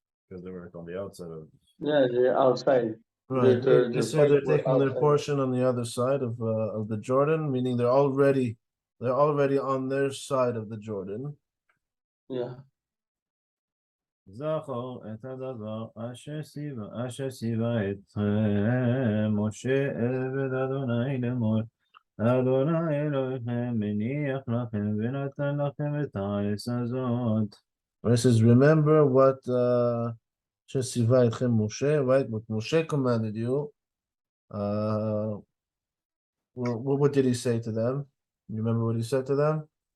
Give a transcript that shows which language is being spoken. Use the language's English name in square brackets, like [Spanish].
[English] Because they were on the outside of. Yeah, they're outside. Right, they say they're taking their outside. portion on the other side of the Jordan, meaning they're already on their side of the Jordan. Yeah. [Hebrew] זכור את הדבר אשר ציווה אתכם משה עבד אדוני לאמור אדוני אלוהיכם מניח לכם ונתן לכם את הארץ הזאת. [English] It says, remember what Shesiva Etchem Moshe, right? What Moshe commanded you. What did he say to them? You remember what he said to them?